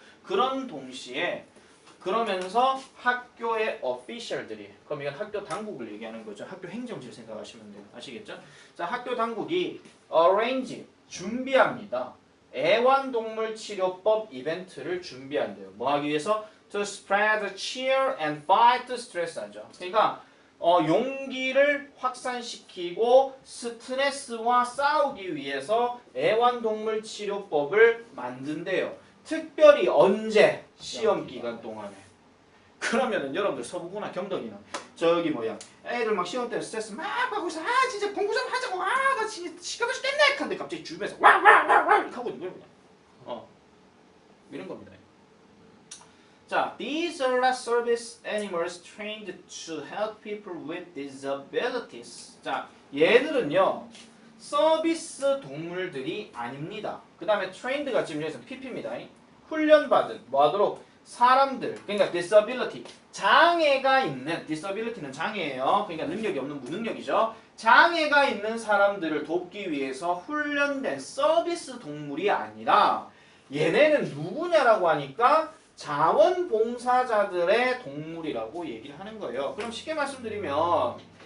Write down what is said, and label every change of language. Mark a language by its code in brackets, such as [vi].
[ko] 그런 동시에 그러면서 학교의 official들이 그럼 이건 학교 당국을 얘기하는 거죠. 학교 행정실 생각하시면 돼요. 아시겠죠? 자, 학교 당국이 arrange 준비합니다. 애완동물 치료법 이벤트를 준비한대요. 뭐 하기 위해서? [en] To spread cheer and fight stress [ko] 하죠. 그러니까 용기를 확산시키고 스트레스와 싸우기 위해서 애완동물 치료법을 만든대요. 특별히 언제? 시험 기간 동안에. 그러면은 여러분들 서부구나 경덕이나 저기 뭐야 애들 막 시험 때 스트레스 막 받고 있어. 진짜 공부 좀 하자고. 나 진짜 시간을 죽겠네. 근데 갑자기 주변에서 와와와와 하고 있는 거예요 그냥. 이런 겁니다. [en] 자, these are service animals trained to help people with disabilities. [ko] 자, 얘들은요 서비스 동물들이 아닙니다. 그 다음에 trained가 지금 여기서 PP입니다. 훈련받은 뭐 하도록 사람들. 그러니까 disability 장애가 있는 disability는 장애예요. 그러니까 능력이 없는 무능력이죠. 장애가 있는 사람들을 돕기 위해서 훈련된 서비스 동물이 아니라 얘네는 누구냐라고 하니까 자원봉사자들의 동물이라고 얘기를 하는 거예요. 그럼 쉽게 말씀드리면